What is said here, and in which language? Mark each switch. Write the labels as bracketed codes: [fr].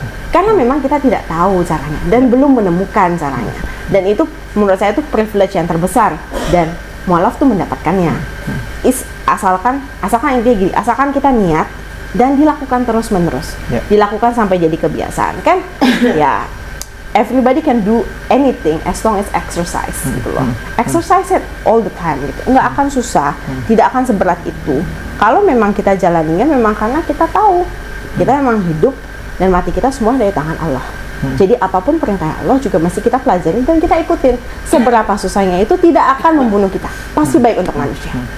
[id] Karena memang kita tidak tahu caranya dan belum menemukan caranya. Dan itu menurut saya itu privilege yang terbesar, dan mualaf tuh mendapatkannya. Asalkan intinya gini, asalkan kita niat dan dilakukan terus-menerus, dilakukan sampai jadi kebiasaan, kan? [en] Ya, everybody can do anything as long as exercise, gitu loh. Exercise it all the time, gitu. [id] Nggak akan susah, tidak akan seberat itu. Kalau memang kita jalaninya, memang karena kita tahu kita memang hidup dan mati kita semua dari tangan Allah. Jadi apapun perintah Allah juga mesti kita pelajari dan kita ikutin. Seberapa susahnya itu tidak akan membunuh kita, pasti baik untuk manusia.